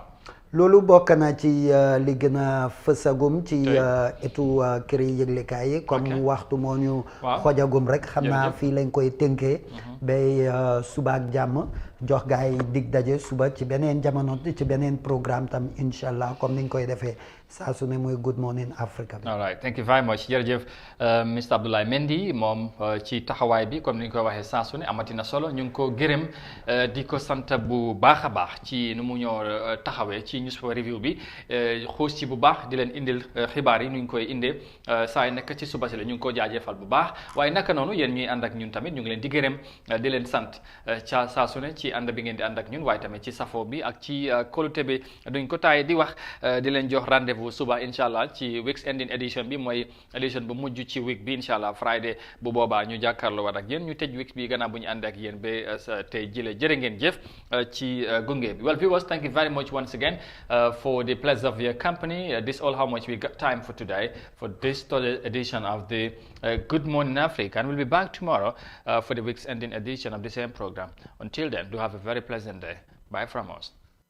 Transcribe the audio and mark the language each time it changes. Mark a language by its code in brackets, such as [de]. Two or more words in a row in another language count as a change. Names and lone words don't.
[wo] loolu bokk na ci li gën a fësagum ci etu këri yëglekaay yi comme waxtu moo ñu xojagum rek xam naa fii lañ koy tënkee bay suba ak jàmm jox gaa yi dig daje suba ci beneen jamono ci beneen programme tam [ar] إن شاء الله [wo] comme niñ koy defee saa su ne muy Good Morning Africa bi. [en] all right thank you very much [wo] jërëjëf Mr Abdoulaye Mendy moom ci taxawaay bi comme ni ñu koy waxee saa su ne amati na solo ñu ngi ko gërëm di ko sant bu baax a baax ci nu mu ñoo taxawee ci [en] newspaper review [wo] bi xuus ci bu baax di leen indil xibaar yi nu ñu koy indee saa yu nekk ci suba si la ñu ngi ko jaajëfal bu baax waaye naka noonu yéen ñuy ànd ak ñun tamit ñu ngi leen di gërëm di leen sant ca saa su ne ci ànd bi ngeen di ànd ak ñun waaye tamit ci safo bi ak ci kóolute bi duñ ko taay di wax di leen jox rendez-vous suba [ar] إن شاء الله [wo] ci [en] week's ending edition [wo] bi mooy edition bu mujj ci week bi [ar] إن شاء الله [wo] Friday bu boobaa ñu jàkkaarloo waat ak yéen ñu tëj week bi gannaaw bu ñu ànd ak yéen ba tey jile jërë ngeen jëf ci gunge bi. [en] Well viewers, thank you very much once again for the pleasure of your company. This all how much we got time for today for this edition of the Good Morning Africa, and we'll be back tomorrow for the week's ending edition of the same program. Until then, do have a very pleasant day. Bye from us.